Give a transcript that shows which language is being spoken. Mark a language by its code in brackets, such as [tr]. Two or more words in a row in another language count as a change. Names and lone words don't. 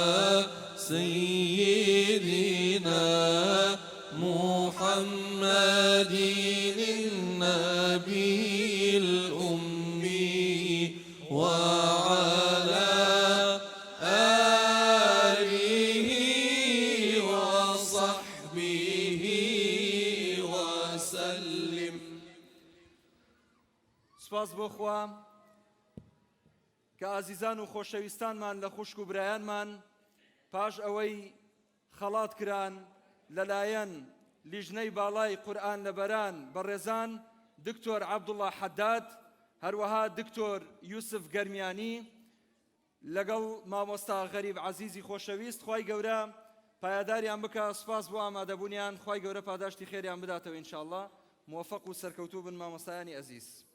[ar] سيدنا محمد النبي الأمي وعلى آله وصحبه وسلم [ckb] سپاس بۆ خوا کە ئازیزان و خۆشەویستانمان لە خوشک و برایانمان پاش ئەوەی خەڵات کران لەلایەن لیژنەی باڵای قورئان لەبەران بەڕێزان دکتۆر عەبدوڵڵا حەداد هەروەها دکتۆر یوسف گەرمیانی لەگەڵ مامۆستا غەریب عەزیزی خۆشەویست خوای گەورە پایداریان بکە سپاس بۆ ئامادەبوونیان خوای گەورە پاداشتی خێریان بداتەوە ئینشاءالله موفق و سەرکەوتوو بن مامۆستایانی ئەزیز